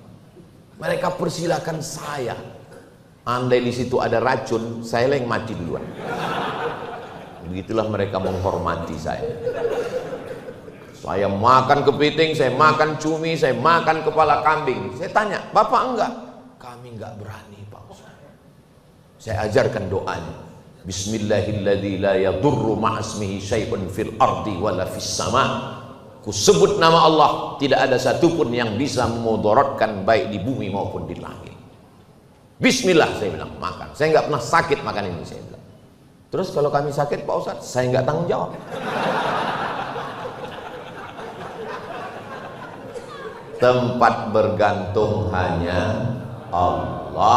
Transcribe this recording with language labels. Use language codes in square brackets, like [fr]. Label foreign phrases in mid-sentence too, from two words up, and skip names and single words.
[id] Mereka persilakan saya. Andai di situ ada racun, saya yang mati duluan. Begitulah mereka menghormati saya. Saya makan kepiting, saya makan cumi, saya makan kepala kambing. Saya tanya, Bapak enggak? Kami enggak berani Pak Ustaz. Saya ajarkan doanya. [ar] بسم الله الذي لا يضر مع اسمه شيء في الأرض ولا في السماء. [id] Ku sebut nama Allah, tidak ada satupun yang bisa memudaratkan baik di bumi maupun di langit. Bismillah saya bilang, makan. Saya enggak pernah sakit makan ini, saya bilang. Terus kalau kami sakit Pak Ustaz, saya enggak tanggung jawab. Tempat bergantung hanya Allah.